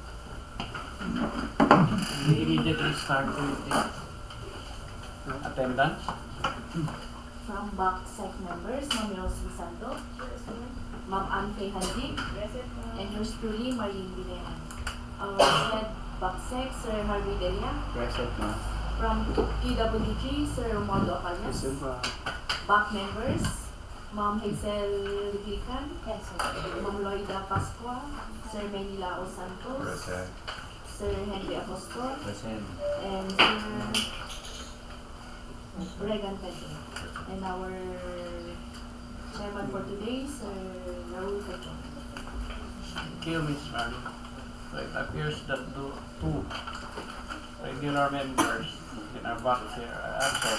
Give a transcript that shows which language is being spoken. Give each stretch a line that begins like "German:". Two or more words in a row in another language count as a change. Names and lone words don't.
English: We immediately start with the attendance. From BACSEC members, Ma'am Rosie Santo, Ma'am Anfe Handi, and yours truly, Marlene Vilena. Our head BACSEC, Sir Harvey Delia. Present, ma'am. From PWG, Sir Romualdo Acalias. BAC members, Ma'am Hazel Lican, Ma'am Loida Pascua, Sir Menilao Santos, Sir Henry Apostol, and Sir Regan Pedro. And our chairman for today, Sir Raul Pedro. Thank you, Ms. Marlene. So it appears that 2 regular members in our box here are absent.